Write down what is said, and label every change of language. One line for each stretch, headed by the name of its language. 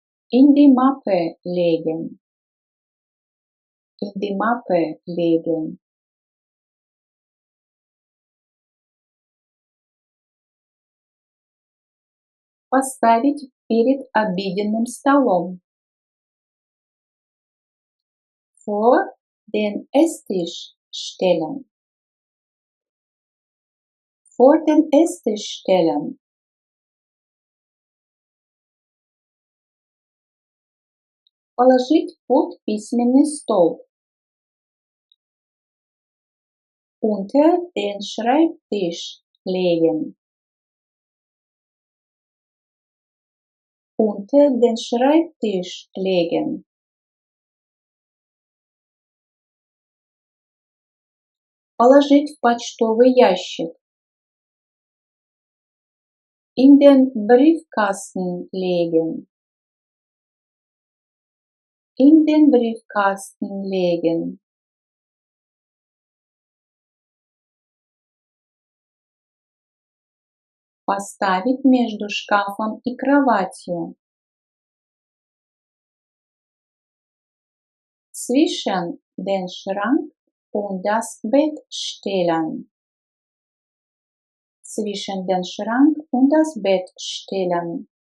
German: In die Mappe legen. In die Mappe legen.
Russian: Поставить перед обеденным столом.
German: Vor den Esstisch stellen. Vor den Esstisch stellen.
Russian: Положить под письменный стол.
German: Unter den Schreibtisch legen. Unter den Schreibtisch legen.
Russian: Положить в почтовый ящик.
German: In den Briefkasten legen. In den Briefkasten legen.
Russian: Поставить между шкафом и кроватью.
German: Zwischen den Schrank und das Bett stellen. Zwischen den Schrank und das Bett stellen.